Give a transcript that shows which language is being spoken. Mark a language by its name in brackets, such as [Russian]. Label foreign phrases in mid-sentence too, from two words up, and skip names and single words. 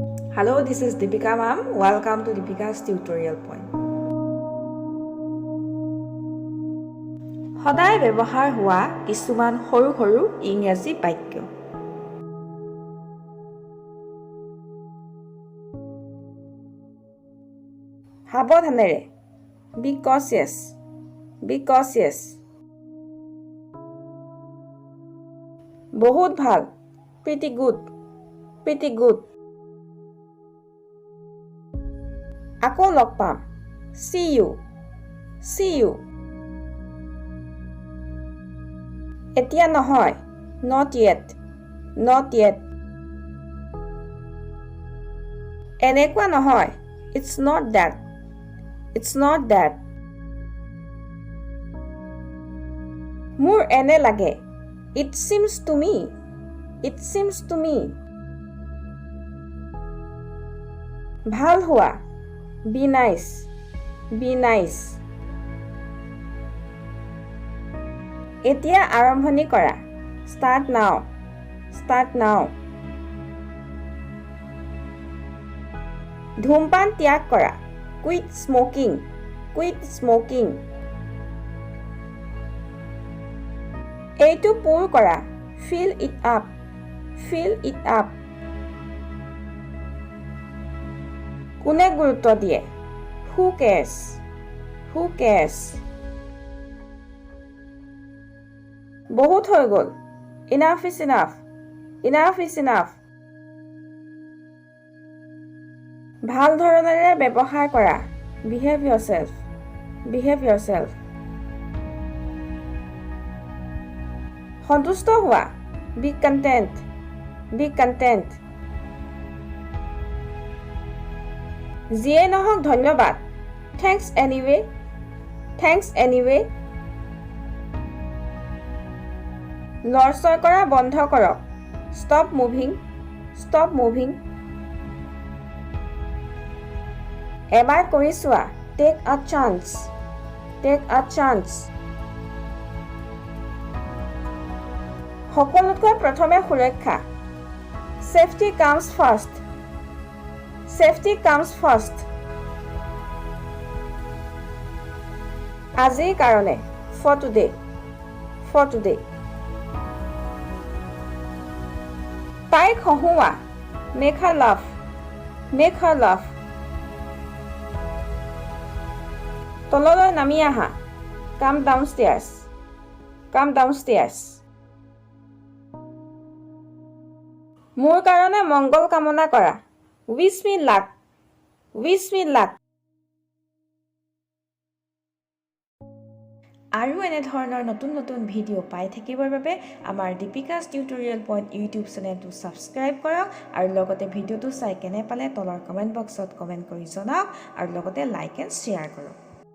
[English] Hello, this is Deepika ma'am. Welcome to Deepika's tutorial point. [Assamese] সদায় ব্যৱহাৰ হোৱা কিছুমান সৰু সৰু ইংৰাজী বাক্য। সাৱধানেৰে [English] be cautious, be cautious. [Assamese] বহুত ভাল [English] pretty good, pretty good. [Assamese] আকৌ লগ পাম [English] see you, see you. [Assamese] এতিয়া নহয় [English] not yet, not yet. [Assamese] এনেকুৱা নহয় [English] it's not that, it's not that. [Assamese] মোৰ এনে লাগে [English] it seems to me, it seems to me. [Assamese] ভাল হোৱা [English] be nice, be nice. [Assamese] এতিয়া আৰম্ভণি কৰা [English] start now, start now. [Assamese] ধূমপান ত্যাগ কৰা [English] quit smoking, quit smoking. [Assamese] এইটো পূৰ কৰা [English] fill it up, fill it up. [Assamese] কোনে গুৰুত্ব দিয়ে [English] who cares, who cares. [Assamese] বহুত হৈ গ'ল [English] enough is enough, enough is enough. [Assamese] ভাল ধৰণেৰে ব্যৱহাৰ কৰা [English] behave yourself, behave yourself. [Assamese] সন্তুষ্ট হোৱা [English] be content, be content. [Assamese] যিয়ে নহওক ধন্যবাদ [English] thanks anyway, thanks anyway. [Assamese] লৰচৰ কৰা বন্ধ কৰক [English] stop moving, stop moving. [Assamese] এবাৰ কৰি চোৱা [English] take a chance, take a chance. [Assamese] সকলোতকৈ প্ৰথমে সুৰক্ষা [English] safety comes first, safety comes first. [Assamese] আজিৰ কাৰণে [English] for today, for today. [Assamese] তাইক হহুৱা [English] make her laugh, make her laugh. [Assamese] তললৈ নামি আহা [English] come downstairs, come downstairs. [Assamese] মোৰ কাৰণে মংগল কামনা কৰা [English] wish me luck, wish me luck. [Assamese] আৰু এনে ধৰণৰ নতুন নতুন ভিডিঅ' পাই থাকিবৰ বাবে আমাৰ দীপিকাছ টিউটৰিয়েল পইণ্ট ইউটিউব চেনেলটো ছাবস্ক্ৰাইব কৰক আৰু লগতে ভিডিঅ'টো চাই কেনে পালে তলৰ কমেণ্ট বক্সত কমেণ্ট কৰি জনাওক আৰু লগতে [English] like and share [Assamese] কৰক।